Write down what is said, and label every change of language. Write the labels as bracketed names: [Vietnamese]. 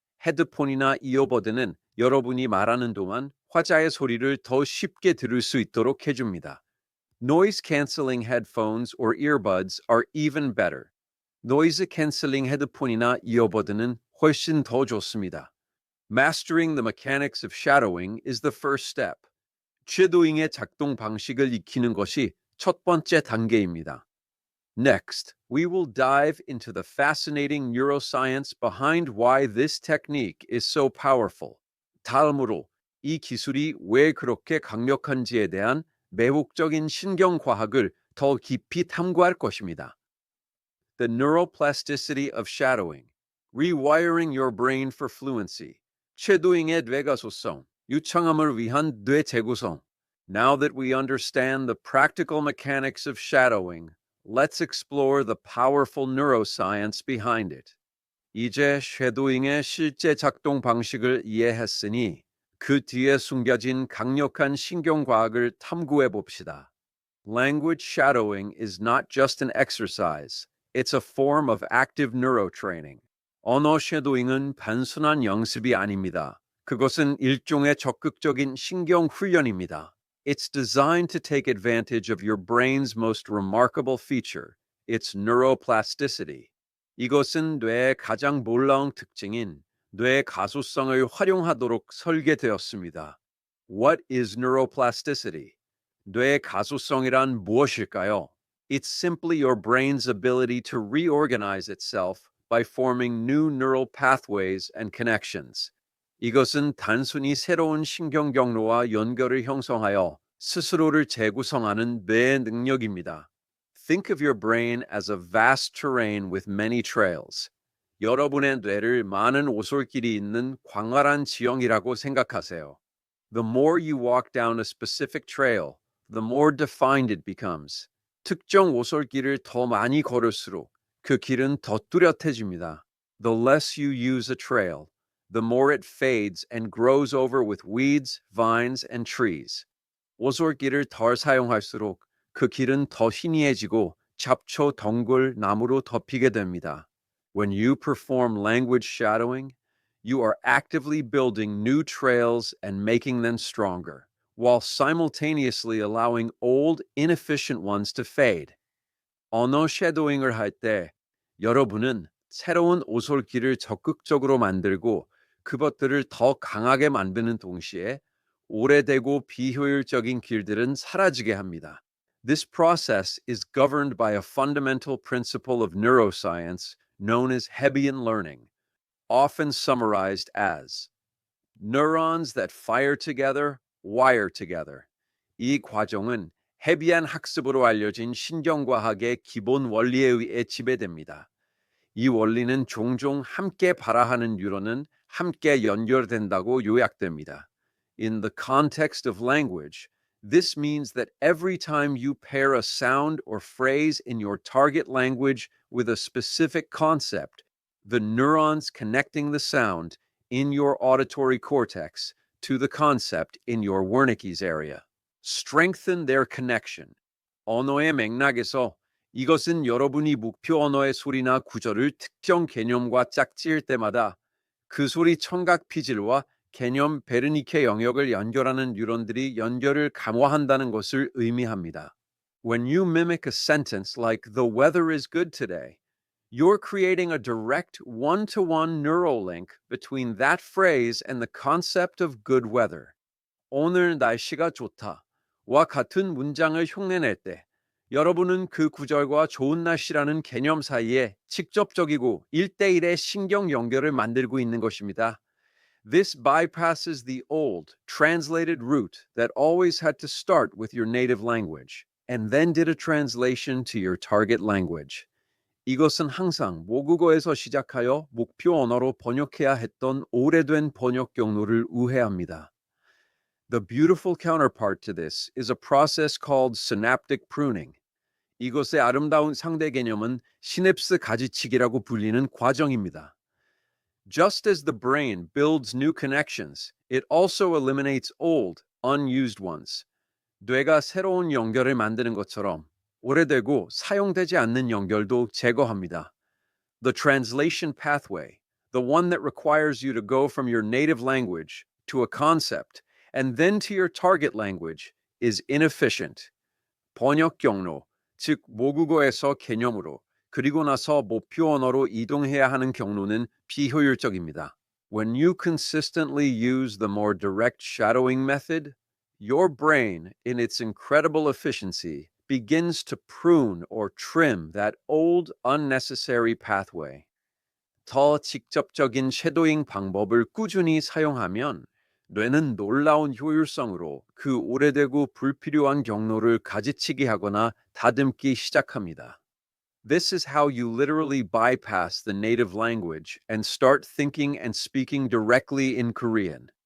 [Korean] 헤드폰이나 이어버드는 여러분이 말하는 동안 화자의 소리를 더 쉽게 들을 수 있도록 해줍니다. [English] Noise cancelling headphones or earbuds are even better. [Korean] 노이즈 캔슬링 헤드폰이나 이어버드는 훨씬 더 좋습니다. [English] Mastering the mechanics of shadowing is the first step. [Korean] 쉐도잉의 작동 방식을 익히는 것이 첫 번째 단계입니다. [English] Next, we will dive into the fascinating neuroscience behind why this technique is so powerful. [Korean] 다음으로 이 기술이 왜 그렇게 강력한지에 대한 매혹적인 신경과학을 더 깊이 탐구할 것입니다. [English] The neuroplasticity of shadowing, rewiring your brain for fluency. [Korean] 쉐도잉의 뇌가소성, 유창함을 위한 뇌 재구성. [English] Now that we understand the practical mechanics of shadowing, let's explore the powerful neuroscience behind it. [Korean] 이제 쉐도잉의 실제 작동 방식을 이해했으니 그 뒤에 숨겨진 강력한 신경과학을 탐구해 봅시다. [English] Language shadowing is not just an exercise. It's a form of active neurotraining. [Korean] 언어 쉐도잉은 단순한 연습이 아닙니다. 그것은 일종의 적극적인 신경 훈련입니다. [English] It's designed to take advantage of your brain's most remarkable feature, its neuroplasticity. [Korean] 이것은 뇌의 가장 놀라운 특징인 뇌의 가소성을 활용하도록 설계되었습니다. [English] What is neuroplasticity? [Korean] 뇌의 가소성이란 무엇일까요? [English] It's simply your brain's ability to reorganize itself by forming new neural pathways and connections. [Korean] 이것은 단순히 새로운 신경 경로와 연결을 형성하여 스스로를 재구성하는 뇌의 능력입니다. [English] Think of your brain as a vast terrain with many trails. [Korean] 여러분의 뇌를 많은 오솔길이 있는 광활한 지형이라고 생각하세요. [English] The more you walk down a specific trail, the more defined it becomes. [Korean] 특정 오솔길을 더 많이 걸을수록 그 길은 더 뚜렷해집니다. [English] The less you use a trail, the more it fades and grows over with weeds, vines, and trees. [Korean] 오솔길을 덜 사용할수록 그 길은 더 희미해지고 잡초, 덩굴, 나무로 덮이게 됩니다. [English] When you perform language shadowing, you are actively building new trails and making them stronger, while simultaneously allowing old, inefficient ones to fade. [Korean] 언어 쉐도잉을 할 때 여러분은 새로운 오솔길을 적극적으로 만들고 그것들을 더 강하게 만드는 동시에 오래되고 비효율적인 길들은 사라지게 합니다. [English] This process is governed by a fundamental principle of neuroscience known as Hebbian learning, often summarized as neurons that fire together, wire together. [Korean] 이 과정은 헤비안 학습으로 알려진 신경과학의 기본 원리에 의해 지배됩니다. 이 원리는 종종 함께 발화하는 뉴런은 함께 연결된다고 요약됩니다. [English] In the context of language, this means that every time you pair a sound or phrase in your target language with a specific concept, the neurons connecting the sound in your auditory cortex to the concept in your Wernicke's area strengthen their connection. [Korean] 언어의 맥락에서 이것은 여러분이 목표 언어의 소리나 구절을 특정 개념과 짝지을 때마다 그 소리 청각 피질과 개념 베르니케 영역을 연결하는 뉴런들이 연결을 강화한다는 것을 의미합니다. [English] When you mimic a sentence like "The weather is good today," you're creating a direct one-to-one neural link between that phrase and the concept of good weather. [Korean] 오늘 날씨가 좋다와 같은 문장을 흉내낼 때 여러분은 그 구절과 좋은 날씨라는 개념 사이에 직접적이고 1대1의 신경 연결을 만들고 있는 것입니다. [English] This bypasses the old, translated route that always had to start with your native language and then did a translation to your target language. [Korean] 이것은 항상 모국어에서 시작하여 목표 언어로 번역해야 했던 오래된 번역 경로를 우회합니다. [English] The beautiful counterpart to this is a process called synaptic pruning. [Korean] 이것의 아름다운 상대 개념은 시냅스 가지치기라고 불리는 과정입니다. [English] Just as the brain builds new connections, it also eliminates old, unused ones. [Korean] 뇌가 새로운 연결을 만드는 것처럼 오래되고 사용되지 않는 연결도 제거합니다. [English] The translation pathway, the one that requires you to go from your native language to a concept and then to your target language, is inefficient. [Korean] 번역 경로, 즉 모국어에서 개념으로 그리고 나서 목표 언어로 이동해야 하는 경로는 비효율적입니다. [English] When you consistently use the more direct shadowing method, your brain, in its incredible efficiency, begins to prune or trim that old, unnecessary pathway. [Korean] 더 직접적인 쉐도잉 방법을 꾸준히 사용하면 뇌는 놀라운 효율성으로 그 오래되고 불필요한 경로를 가지치기 하거나 다듬기 시작합니다. [English] This is how you literally bypass the native language and start thinking and speaking directly in Korean.